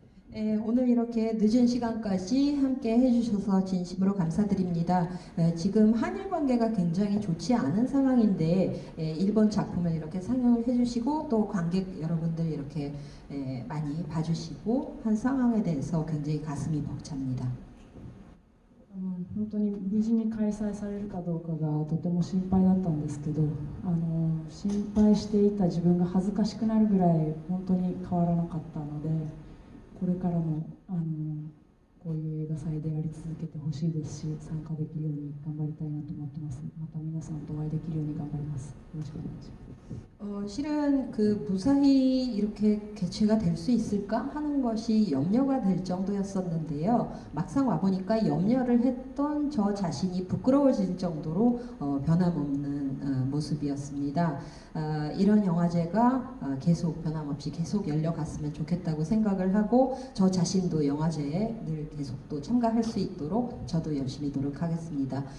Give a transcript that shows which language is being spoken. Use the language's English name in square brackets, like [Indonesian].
[Korean] 네, 오늘 이렇게 늦은 시간까지 함께 해주셔서 진심으로 감사드립니다. 지금 한일 관계가 굉장히 좋지 않은 상황인데 일본 작품을 이렇게 상영을 해주시고 또 관객 여러분들 이렇게 많이 봐주시고 한 상황에 대해서 굉장히 가슴이 벅찹니다. [Japanese] 本当に無事に開催されるかどうかがとても心配だったんですけど心配していた自分が恥ずかしくなるぐらい本当に変わらなかったのでこれからもこういう映画祭でやり続けてほしいですし参加できるように頑張りたいなと思ってます。また皆さんとお会いできるように頑張ります。よろしくお願いします。 [Korean] 실은 그 무사히 이렇게 개최가 될 수 있을까 하는 것이 염려가 될 정도였었는데요. 막상 와보니까 염려를 했던 저 자신이 부끄러워질 정도로 변함없는 모습이었습니다. 이런 영화제가 계속 변함없이 계속 열려갔으면 좋겠다고 생각을 하고 저 자신도 영화제에 늘 계속 또 참가할 수 있도록 저도 열심히 노력하겠습니다.